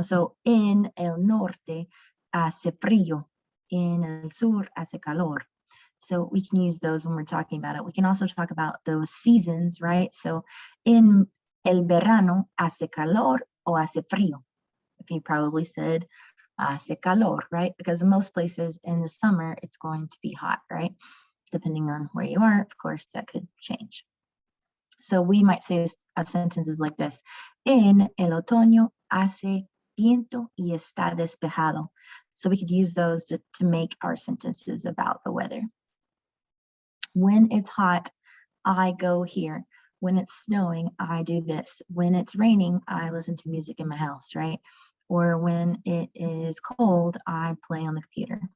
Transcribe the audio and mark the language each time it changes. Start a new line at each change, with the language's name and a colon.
Spanish: So en el norte hace frío, en el sur hace calor.
English: So we can use those when we're talking about it. We can also talk about those seasons, right?
Spanish: So in el verano hace calor o hace frío.
English: If you probably said
Spanish: hace calor,
English: right? Because in most places in the summer, it's going to be hot, right? Depending on where you are, of course, that could change. So we might say sentences like this.
Spanish: En el otoño hace viento y está despejado.
English: So we could use those to make our sentences about the weather. When it's hot, I go here. When it's snowing, I do this. When it's raining, I listen to music in my house, right? Or when it is cold, I play on the computer.